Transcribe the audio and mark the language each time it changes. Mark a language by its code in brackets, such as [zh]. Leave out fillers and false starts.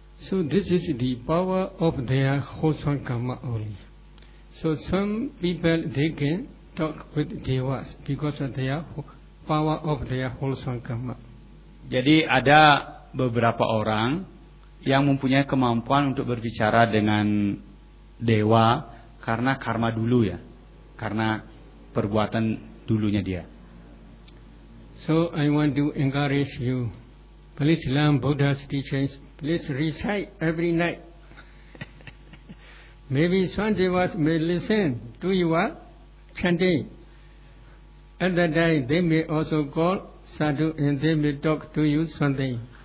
[en] So this is the power of their wholesome karma only. So some people they can talk with devas because of their power of their wholesome karma. [id] Jadi ada beberapa orang yang mempunyai kemampuan untuk berbicara dengan dewa karena karma dulu ya, karena perbuatan dulunya dia. [en] So I want to encourage you, please learn Buddha's teachings. Please recite every night. Maybe some devas may listen to your chanting. At that time, they may also call sadhu and they may talk to you something.